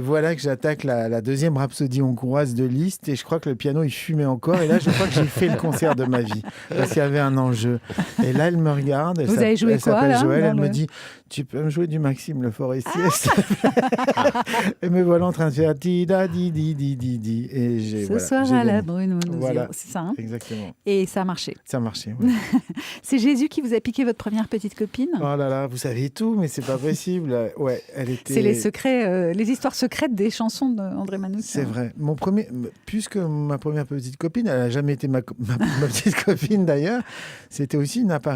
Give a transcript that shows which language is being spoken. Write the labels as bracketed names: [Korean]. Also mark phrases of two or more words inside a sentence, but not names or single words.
[French] Et voilà que j'attaque la deuxième rhapsodie hongroise de Liszt. Et je crois que le piano, il fumait encore. Et là, je crois que j'ai fait le concert de ma vie. Parce qu'il y avait un enjeu. Et là, elle me regarde. Vous avez joué quoi, s'appelle là, Joël, elle dans me dit tu peux me jouer du Maxime Le Forestier et me voilà en train de faire di da di di di di di et ce soir à la Bruno voilà, c'est ça, hein, exactement. Et ça a marché. Ça a marché, ouais. C'est Jésus qui vous a piqué votre première petite copine. Oh là là, vous savez tout, mais c'est pas possible. Ouais, elle était. C'est les secrets, les histoires secrètes des chansons d'André Manoukian. C'est vrai. Puisque ma première petite copine, elle n'a jamais été ma petite copine d'ailleurs, c'était aussi une apparition.